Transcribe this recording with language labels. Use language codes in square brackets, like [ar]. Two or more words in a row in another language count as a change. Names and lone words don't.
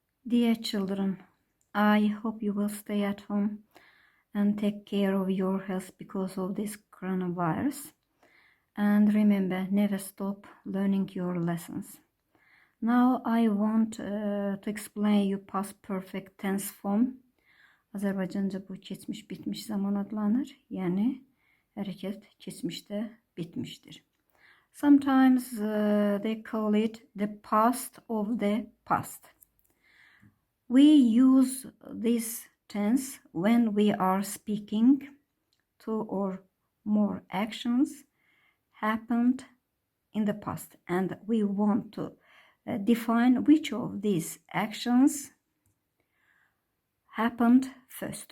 [en] Dear children, I hope you will stay at home and take care of your health because of this coronavirus. And remember, never stop learning your lessons. Now I want to explain you past perfect tense form. [az] Azərbaycanca bu keçmiş bitmiş zaman adlanır. Yəni hərəkət keçmişdə bitmişdir. [en] Sometimes they call it the past of the past. We use this tense when we are speaking. Two or more actions happened in the past and we want to define which of these actions happened first.